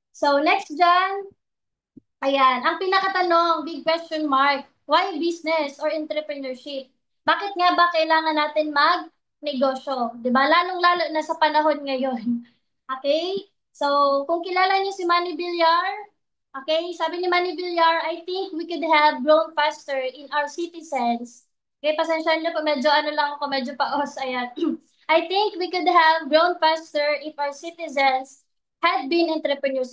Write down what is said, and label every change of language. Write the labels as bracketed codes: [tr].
[en] So, next [tl] dyan, ayan, ang pinakatanong, [en] big question mark, why business or entrepreneurship? [tl] Bakit nga ba kailangan natin mag-negosyo? 'Di ba? Lalong-lalo na sa panahon ngayon. [en] Okay? So, [tl] kung kilala niyo si [en] Manny Villar, okay, [tl] sabi ni [en] Manny Villar, I think we could have grown faster in our citizens. Okay, [tl] pasensya niyo po, medyo ano lang ako, medyo paos, ayan. [en] I think we could have grown faster if our citizens had been entrepreneurs.